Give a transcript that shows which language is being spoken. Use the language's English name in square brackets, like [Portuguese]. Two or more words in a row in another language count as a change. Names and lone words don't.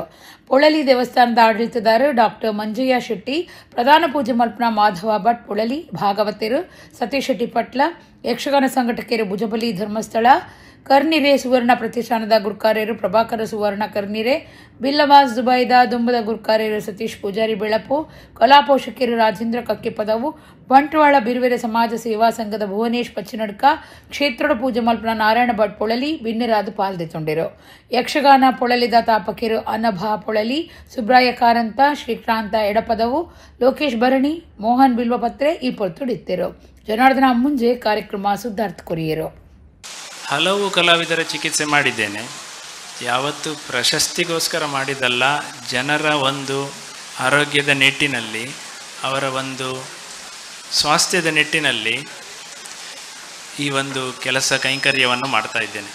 [Tulu] ಪೊಳಲಿ ದೇವಸ್ಥಾನದ ಆಡಳಿತದಾರ ಡಾಕ್ಟರ್ ಮಂಜಯ್ಯ ಶೆಟ್ಟಿ, ಪ್ರಧಾನ ಪೂಜೆ ಮಲ್ಪನ ಮಾಧವ ಭಟ್ ಪೊಳಲಿ, ಭಾಗವತರು ಸತೀಶ್ ಶೆಟ್ಟಿ ಪಟ್ಲ, ಯಕ್ಷಗಾನ ಸಂಘಟಕರು ಭುಜಬಲಿ ಧರ್ಮಸ್ಥಳ, ಕರ್ನಿರೆ ಸುವರ್ಣ ಪ್ರತಿಷ್ಠಾನದ ಗುರುಕಾರ್ಯರು ಪ್ರಭಾಕರ ಸುವರ್ಣ ಕರ್ನಿರೆ, ಬಿಲ್ಲವಾಸ್ ದುಬೈದ ದುಂಬದ ಗುರುಕಾರ್ಯರು ಸತೀಶ್ ಪೂಜಾರಿ ಬೆಳಪು, ಕಲಾ ಪೋಷಕರು ರಾಜೇಂದ್ರ ಕಕ್ಕೆಪದವು, ಬಂಟ್ವಾಳ ಬಿರುವೆರೆ ಸಮಾಜ ಸೇವಾ ಸಂಘದ ಭುವನೇಶ್ ಪಚ್ಚಿನಡ್ಕ, ಕ್ಷೇತ್ರದ ಪೂಜೆ ಮಲ್ಪನ ನಾರಾಯಣ ಭಟ್ ಪೊಳಲಿ ಬಿನ್ನಿರಾದ ಪಾಲ್ದೆತೊಂಡೆರು. ಯಕ್ಷಗಾನ ಪೊಳಲಿದ ತಾಪಕಿರು ಅನಭಾ ಪೊಳಲಿ, ಸುಬ್ರಾಯ ಕಾರಂತ, ಶ್ರೀಕ್ರಾಂತ ಎಡಪದವು, ಲೋಕೇಶ್ ಭರಣಿ, ಮೋಹನ್ ಬಿಲ್ವಪತ್ರೆ ಈ ಪೊರ್ತುಡಿತ್ತರು. ಜನಾರ್ದನ ಮುಂಜೆ ಕಾರ್ಯಕ್ರಮ ಸುಧಾರ್ಥ ಕೊರಿಯರು. [Kannada] ಹಲವು ಕಲಾವಿದರ ಚಿಕಿತ್ಸೆ ಮಾಡಿದ್ದೇನೆ. ಯಾವತ್ತು ಪ್ರಶಸ್ತಿಗೋಸ್ಕರ ಮಾಡಿದಲ್ಲ, ಜನರ ಒಂದು ಆರೋಗ್ಯದ ನಿಟ್ಟಿನಲ್ಲಿ, ಅವರ ಒಂದು ಸ್ವಾಸ್ಥ್ಯದ ನಿಟ್ಟಿನಲ್ಲಿ ಈ ಒಂದು ಕೆಲಸ ಕೈಂಕರ್ಯವನ್ನು ಮಾಡ್ತಾ ಇದ್ದೇನೆ.